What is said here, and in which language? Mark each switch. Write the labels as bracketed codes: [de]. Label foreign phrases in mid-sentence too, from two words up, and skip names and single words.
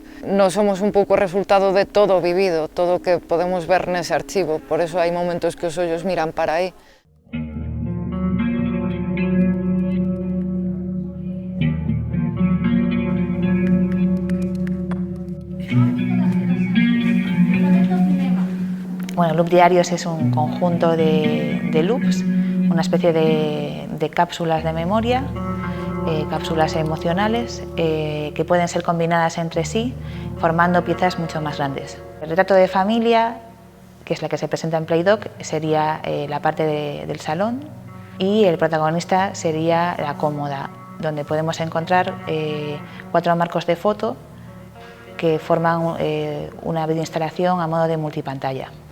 [gl] Nós somos un pouco resultado de todo o vivido, todo o que podemos ver nese archivo, por eso hai momentos que os ollos miran para aí. [es] Bueno, Loop Diarios es un conjunto de loops, una especie de cápsulas de memoria, cápsulas emocionales que pueden ser combinadas entre sí formando piezas mucho más grandes. El retrato de familia, que es la que se presenta en Playdoc, sería la parte del salón y el protagonista sería la cómoda, donde podemos encontrar 4 marcos de foto que forman una videoinstalación a modo de multipantalla.